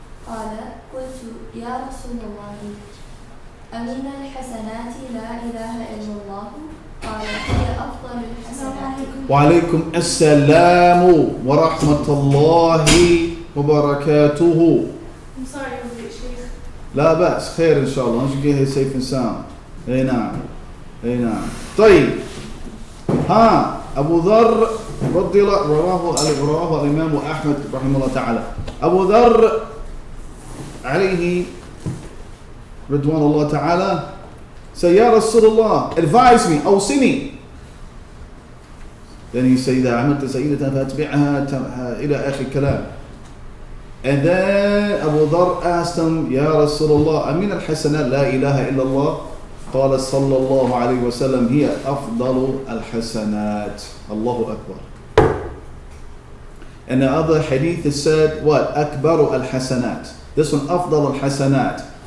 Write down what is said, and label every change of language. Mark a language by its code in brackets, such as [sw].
[ar] قال قلت يا رسول الله أمن الحسنات لا إله إلا الله. قال هي أفضل الحسنات. وعليكم السلام ورحمة الله وبركاته. [en] I'm sorry, I was a bit sheikh. [ar] لا بأس خير إن شاء الله. [en] Once you get here safe and sound. [ar] أي نعم. أي نعم. طيب. ها أبو ذر رضي الله رواه الإمام أحمد رحمه الله تعالى. أبو ذر عليه رضوان الله تعالى [en] say [ar] يا رسول الله [en] advise me [ar] أوصني. [en] Then he say [ar] إذا عملت سيئة فأتبعها إلى آخر الكلام. [en] And then Abu Dharr asked him [ar] يا رسول الله أمين الحسنات لا إله إلا الله. قال صلى الله عليه وسلم هي أفضل الحسنات. الله أكبر. [en] And the other hadith is said what? [ar] أكبر الحسنات. [en] This one [ar] أفضل الحسنات.